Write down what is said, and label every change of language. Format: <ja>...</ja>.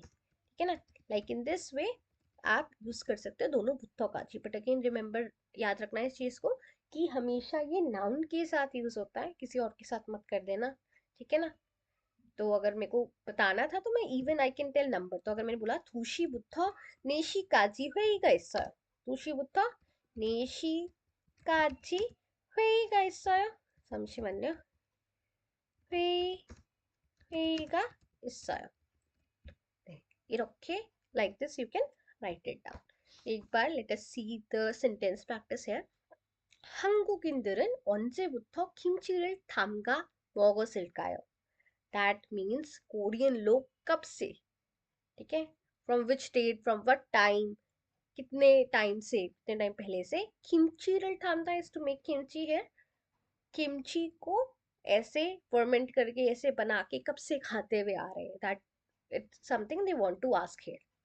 <hi>ठीक है ना, लाइक इन दिस वे आप यूज कर सकते हो दोनों बुद्धो काजी। बट अगेन रिमेंबर, याद रखना इस चीज को कि हमेशा ये नाउन के साथ यूज होता है, किसी और के साथ मत कर देना। ठीक है ना, तो अगर मेरे को बताना था तो मैं even I can tell number. तो अगर मैंने बोला</hi> <ko>투시 부터 4시까지 회의가 있어요, 투시 부터 4시까지 회의가 있어요, 잠시만요, 회의, 회의가 있어요. 네, 이렇게,</ko> <en>like this you can write it down.</en> <hi>एक बार</hi> <en>let us see the sentence practice here.</en> <ko>한국인들은 언제부터 김치를 담가 먹었을까요?</ko> <en>That means</en> <hi>Korean लोग कब से, ठीक है,</hi> <en>from which date, from what time,</en> <hi>कितने टाइम से, कितने टाइम पहले से किमची थामता है टू मेक किमची है, किमची को ऐसे फर्मेंट करके ऐसे बना के कब से खाते हुए आ रहे हैं,</hi> <en>That it's something they want to ask here.</en>